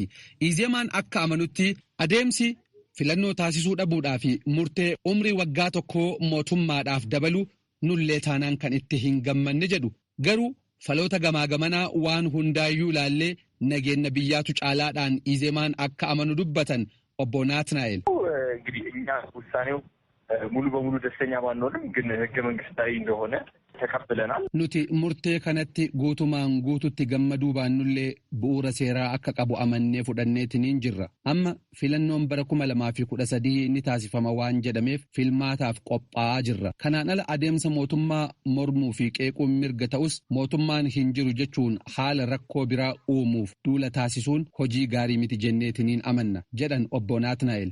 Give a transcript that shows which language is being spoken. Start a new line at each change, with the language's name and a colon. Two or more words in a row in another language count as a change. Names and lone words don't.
Oromo: Izeemaan akka amanutti adeemsi filannoo taasisuu dhabuudhaa fi murtee umrii waggaa tokkoo mootummaadhaaf dabalu nullee taanaan kan itti hin gammanne jedhu. Garuu faloota gamaa gamanaa waan hundaayyuu ilaallee nageenya biyyaatu caalaadhaan Izeemaan akka amanu dubbatan obbo Naatnaa'el.
Amharic: እንግዲህ እኛ ውሳኔው ሙሉ በሙሉ ደስተኛ ባንሆንም ግን ህገ መንግስታዊ እንደሆነ ተቀብለናል።
Oromo: Nuti murtee kanatti guutummaan guututti gammaduu baannullee bu'uura seeraa akka qabu amannee fudhanneetiin jirra. Amma filannoon bara 2013 ni taasifama waan jedhameef filmaataaf qophaa'aa jirra. Kanaan ala adeemsa mootummaa mormuu fi qeequun mirga ta'us mootummaan hin jiru jechuun haala rakkoo biraa uumuuf duula taasisuun hojii gaarii miti jenneetiin amanna jedhan obbo Naatnaa'el.